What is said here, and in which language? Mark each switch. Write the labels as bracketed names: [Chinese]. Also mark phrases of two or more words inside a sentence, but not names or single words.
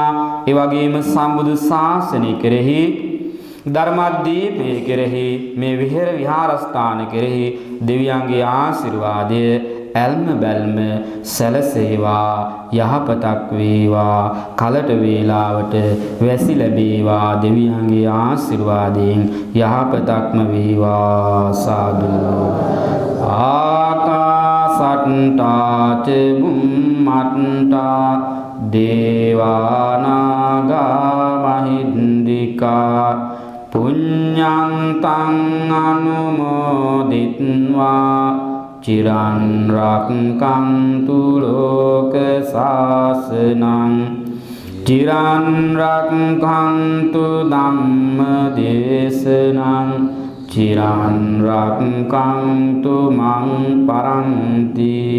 [Sinhala] ඒ වගේම සම්බුදු ශාසනය කෙරෙහි ධර්මදීපේ කෙරෙහි මේ විහෙර විහාරස්ථාන කෙරෙහි දෙවියන්ගේ ආශිර්වාදය ඇල්ම බැල්ම සැලසේවා. යහපතක් වේවා. කලට වේලාවට වැසි ලැබේවා. දෙවියන්ගේ ආශිර්වාදයෙන් යහපතක්ම වේවා. සාදු. [Pali] ආකාසට්ටා ච බුම්මට්ටා දේවානාගා මහින්దికා පුඤ්ඤන්තං අනුමෝදිත්වා චිරන් රක්ඛන්තු ලෝක සාසනං චිරන් රක්ඛන්තු ධම්ම දේශනං චිරන් රක්ඛන්තු මං පරන්ති